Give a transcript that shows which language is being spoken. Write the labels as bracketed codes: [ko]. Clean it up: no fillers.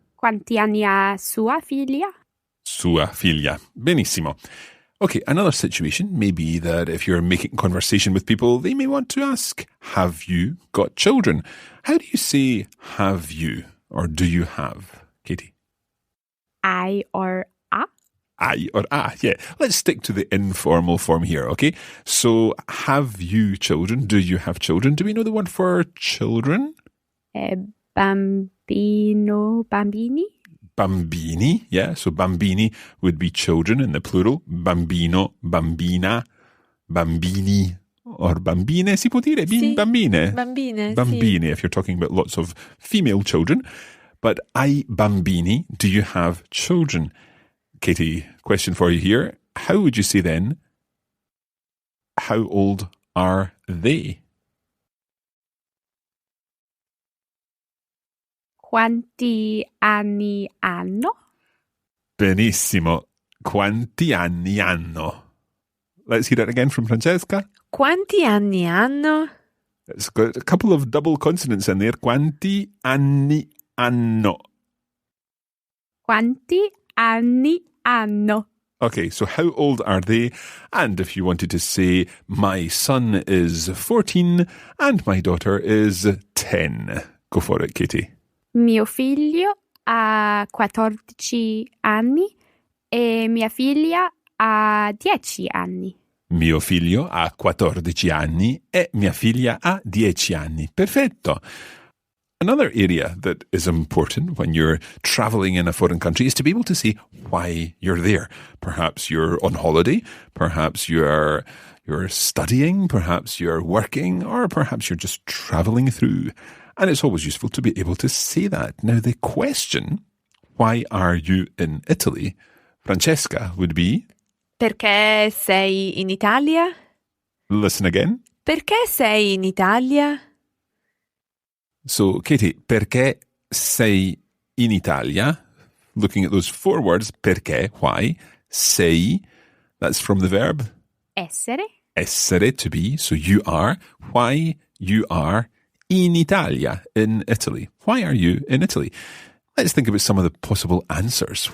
[it] Quanti anni ha sua figlia? Sua figlia. Benissimo. [en] Okay, another situation may be that if you're making conversation with people, they may want to ask, have you got children? How do you say have you or do you have, Katie? I or a? I or a, yeah. Let's stick to the informal form here, okay? So, have you children? Do you have children? Do we know the word for children? [it] Bambino, bambini? Bambini, yeah. [en] So bambini would be children in the plural. [it] Bambino, bambina, bambini, or bambine, si può dire? Sì. Bambine. Bambine, Bambine, sì. [en] if you're talking about lots of female children. But [it] hai bambini, [en] do you have children? Katie, question for you here. How would you say then, how old are they? [it] Quanti anni hanno? Benissimo. Quanti anni hanno? [en] Let's hear it again from Francesca. [it] Quanti anni hanno? [en] It's got a couple of double consonants in there. [it] Quanti anni hanno? Quanti anni hanno? [en] Okay, so how old are they? And if you wanted to say, my son is 14 and my daughter is 10. Go for it, Katie. [it] Mio figlio ha 14 anni e mia figlia ha 10 anni. Mio figlio ha 14 anni e mia figlia ha 10 anni. Perfetto. [en] Another area that is important when you're traveling in a foreign country is to be able to say why you're there. Perhaps you're on holiday, perhaps you're studying, perhaps you're working, or perhaps you're just traveling through. And it's always useful to be able to say that. Now, the question, why are you in Italy, Francesca, would be... [it] Perché sei in Italia? [en] Listen again. [it] Perché sei in Italia? So, Katie, perché sei in Italia? [en] Looking at those four words, perché, why, sei, that's from the verb... [it] Essere. [en] Essere, to be, so you are. Why you are in Italia, in Italy. Why are you in Italy? Let's think about some of the possible answers.